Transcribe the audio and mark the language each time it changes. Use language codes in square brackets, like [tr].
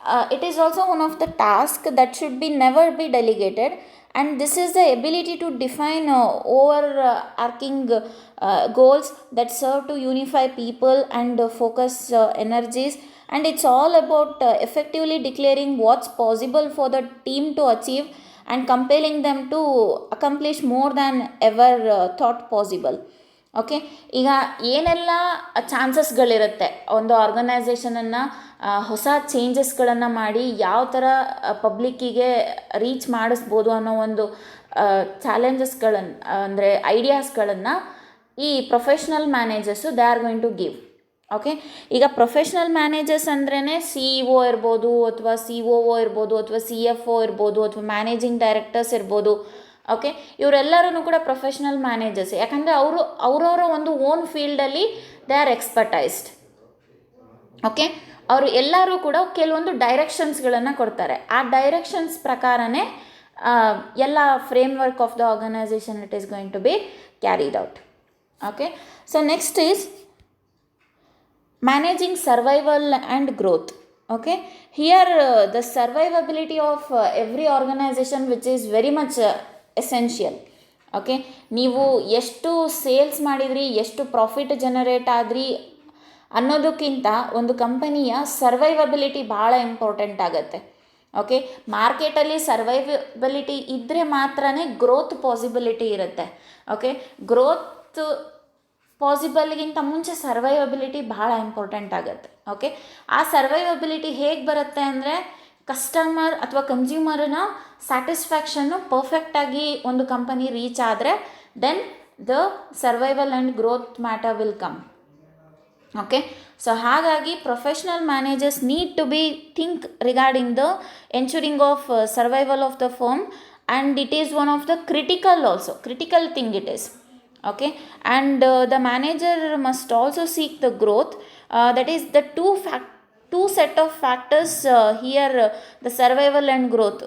[en] It is also one of the tasks that should be never be delegated, and this is the ability to define overarching goals that serve to unify people and focus energies. And it's all about effectively declaring what's possible for the team to achieve and compelling them to accomplish more than ever thought possible. [kn] Okay, ಈಗ ಏನೆಲ್ಲ ಚಾನ್ಸಸ್ಗಳಿರುತ್ತೆ ಒಂದು ಆರ್ಗನೈಸೇಷನನ್ನು ಹೊಸ ಚೇಂಜಸ್ಗಳನ್ನು ಮಾಡಿ ಯಾವ ಥರ ಪಬ್ಲಿಕ್ಕಿಗೆ reach ಮಾಡಿಸ್ಬೋದು ಅನ್ನೋ ಒಂದು ಚಾಲೆಂಜಸ್ಗಳನ್ನು ಅಂದರೆ ಐಡಿಯಾಸ್ಗಳನ್ನು ಈ professional managers [en] They are going to give. [kn] Okay, ಈಗ ಪ್ರೊಫೆಷ್ನಲ್ ಮ್ಯಾನೇಜರ್ಸ್ ಅಂದ್ರೇ CEO ಇರ್ಬೋದು, ಅಥವಾ COO ಇರ್ಬೋದು, ಅಥವಾ CFO ಇರ್ಬೋದು, ಅಥವಾ ಮ್ಯಾನೇಜಿಂಗ್ ಡೈರೆಕ್ಟರ್ಸ್ ಇರ್ಬೋದು. ಓಕೆ, ಇವರೆಲ್ಲರೂ ಕೂಡ ಪ್ರೊಫೆಷ್ನಲ್ ಮ್ಯಾನೇಜರ್ಸ್. ಯಾಕಂದರೆ ಅವರವರ ಒಂದು ಓನ್ ಫೀಲ್ಡಲ್ಲಿ [en] They are expertised. [kn] ಓಕೆ, ಅವರು ಎಲ್ಲರೂ ಕೂಡ ಕೆಲವೊಂದು ಡೈರೆಕ್ಷನ್ಸ್ಗಳನ್ನು ಕೊಡ್ತಾರೆ. ಆ ಡೈರೆಕ್ಷನ್ಸ್ ಪ್ರಕಾರನೇ ಎಲ್ಲ [en] Framework of the organisation it is going to be carried out. Okay, so next is managing survival and growth. Okay, here the survivability of every organization which is very much essential. [kn] Okay, ನೀವು ಎಷ್ಟು sales ಮಾಡಿದ್ರಿ, ಎಷ್ಟು profit generate ಆದ್ರಿ ಅನ್ನೋದಕ್ಕಿಂತ ಒಂದು ಕಂಪನಿಯ ಸರ್ವೈವಬಿಲಿಟಿ ಭಾಳ important ಆಗುತ್ತೆ. ಓಕೆ, ಮಾರ್ಕೆಟಲ್ಲಿ ಸರ್ವೈವಬಿಲಿಟಿ ಇದ್ದರೆ ಮಾತ್ರ ಗ್ರೋತ್ ಪಾಸಿಬಿಲಿಟಿ ಇರುತ್ತೆ. ಓಕೆ, ಗ್ರೋತ್ ಪಾಸಿಬಲ್ಗಿಂತ ಮುಂಚೆ ಸರ್ವೈವಬಿಲಿಟಿ ಭಾಳ ಇಂಪಾರ್ಟೆಂಟ್ ಆಗುತ್ತೆ. ಓಕೆ, ಆ ಸರ್ವೈವಬಿಲಿಟಿ ಹೇಗೆ ಬರುತ್ತೆ ಅಂದರೆ ಕಸ್ಟಮರ್ ಅಥವಾ ಕನ್ಸ್ಯೂಮರ್ನ ಸ್ಯಾಟಿಸ್ಫ್ಯಾಕ್ಷನ್ನು ಪರ್ಫೆಕ್ಟಾಗಿ ಒಂದು ಕಂಪನಿ ರೀಚ್ ಆದರೆ [en] Then the survival and growth matter will come. Okay, so [kn] ಹಾಗಾಗಿ [en] Professional managers need to be think regarding the ensuring of survival of the firm, and it is one of the critical thing it is. Okay, and the manager must also seek the growth. That is the two set of factors here, the survival and growth.